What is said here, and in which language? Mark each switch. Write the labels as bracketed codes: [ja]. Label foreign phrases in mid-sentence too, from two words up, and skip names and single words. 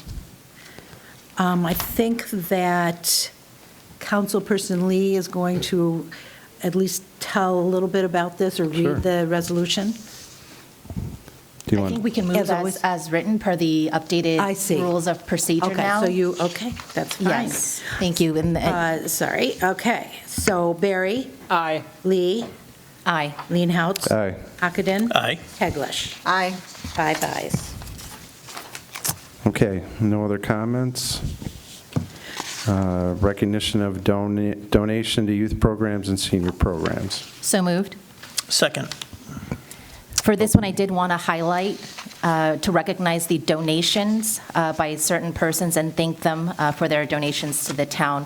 [en] I think that Councilperson Lee is going to at least tell a little bit about this or Sure. read the resolution. Do you I want? think we can As move always. as written per the updated I see. rules of procedure now. Okay, so that's fine. Yes, thank you. And Sorry, okay. So Barry, Aye. Lee, aye. Leenhouts. Aye. Ockenden. Aye. Teglash. Aye. 5 ayes. Okay, no other comments? Recognition of donation to youth programs and senior programs. So moved. Second. For this one, I did want to highlight to recognize the donations by certain persons and thank them for their donations to the town.